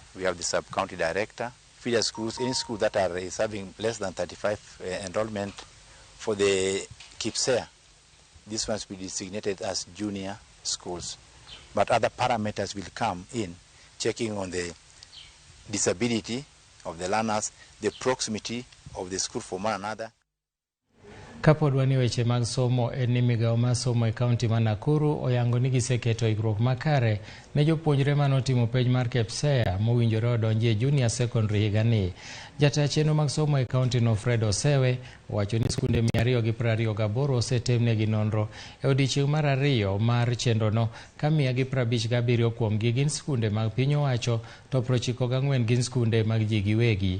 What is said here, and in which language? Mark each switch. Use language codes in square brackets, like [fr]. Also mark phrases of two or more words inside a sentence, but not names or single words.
[en] We have the sub-county director. Feeder schools, any school that are serving less than 35 enrollment for the KIPSEA, this ones will be designated as junior schools. But other parameters will come in, checking on the disability of the learners, the proximity of the school from one another. [luo] Kapod wani weche mag somo en ni migawo mar somo e kaunti ma Nakuru oyango ni giseketo ikruok makare ne jopuonjre manotimo penj mar KIPSEA mowinjore odonji e [en] junior secondary [luo] higani. Jata chenro mag somo e kaunti no Fred Osewe wacho ni skunde 228 osetemnegi nonro e odiechieng' mar ariyo mar chenrono ka 157 kuomgi gin skunde mag piny owacho to 94 gin skunde mag ji giwegi.